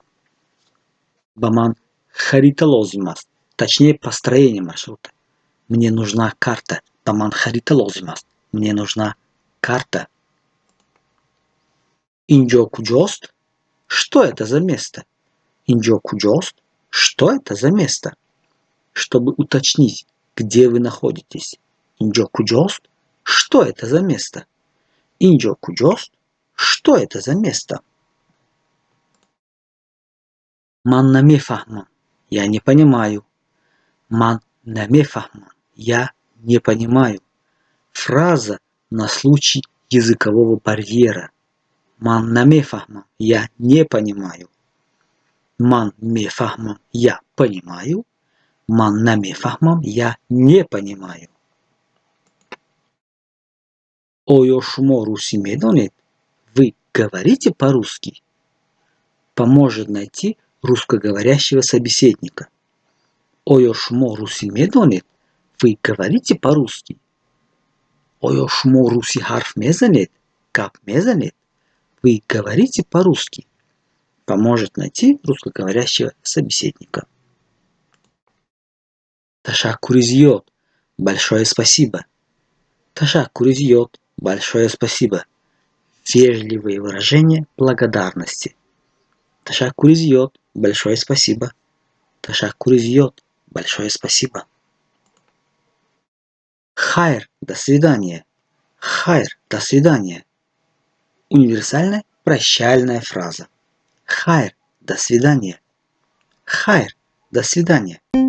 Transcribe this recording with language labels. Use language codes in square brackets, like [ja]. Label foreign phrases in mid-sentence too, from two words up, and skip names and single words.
[tg] Ба ман харита лозим аст. [ru] Точнее, построение маршрута. Мне нужна карта. [tg] Ба ман харита лозим аст. [ru] Мне нужна карта. [tg] Инҷо куҷост? [ru] Что это за место? [tg] Инҷо куҷост? [ru] Что это за место? Чтобы уточнить, где вы находитесь. [tg] Инҷо куҷост? [ru] Что это за место? [tg] Инҷо куҷост? [ru] Что это за место? [tg] Ман намефаҳмам. [ru] Я не понимаю. [tg] Ман намефаҳмам. [ru] Я не понимаю. Фраза на случай языкового барьера. [tg] Ман намефаҳмам. [ru] Я не понимаю. [tg] Ман мефаҳмам. [ru] Я понимаю. [tg] Ман намефаҳмам. [ru] Я не понимаю. [tg] Оё шумо русӣ медонед? [ru] Вы говорите по-русски? Поможет найти русскоговорящего собеседника. [tg] Оё шумо русӣ медонед? [ru] Вы говорите по-русски? [tg] Оё шумо русӣ ҳарф мезанед? Гап мезанед? [ru] Вы говорите по-русски? Поможет найти русскоговорящего собеседника. [tg] Ташаккури зиёд. [ru] Большое спасибо. [tg] Ташаккури зиёд. [ru] Большое спасибо. Вежливые выражения благодарности. [tg] Ташаккури зиёд. [ru] Большое спасибо. [tg] Ташаккури зиёд. [ru] Большое спасибо. Хайр. До свидания. Хайр. До свидания. Универсальная прощальная фраза. [tg] Хайр. [ru] До свидания. [tg] Хайр. [ru] До свидания.